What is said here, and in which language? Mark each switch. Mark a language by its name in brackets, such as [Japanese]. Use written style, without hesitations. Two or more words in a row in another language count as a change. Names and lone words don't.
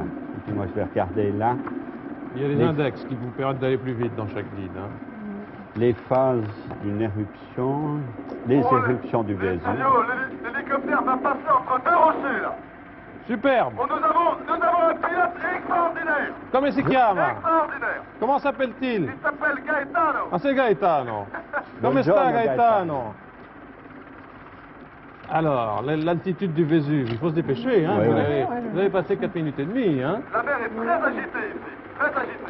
[French] Et puis moi, je vais regarder là. Il y a des Les- index qui vous permettent d'aller plus vite dans chaque guide. Hein. Les phases d'une éruption, les Oh, éruptions du Vésuve. L'hélicoptère va passer entre deux rochers, là. Superbe. Oh, nous avons un pilote extraordinaire. [Italian] Come si chiama? [French] Extraordinaire. Comment s'appelle-t-il? Il s'appelle Gaetano. Ah, c'est Gaetano. Come [Italian] Buongiorno, sta Gaetano? [French] Alors, l'altitude du Vésuve, il faut se dépêcher. Hein. Ouais, vous, ouais. avez, Ouais, ouais. vous avez passé 4 minutes et demie. Hein. La mer est très agitée ici. Très agitée.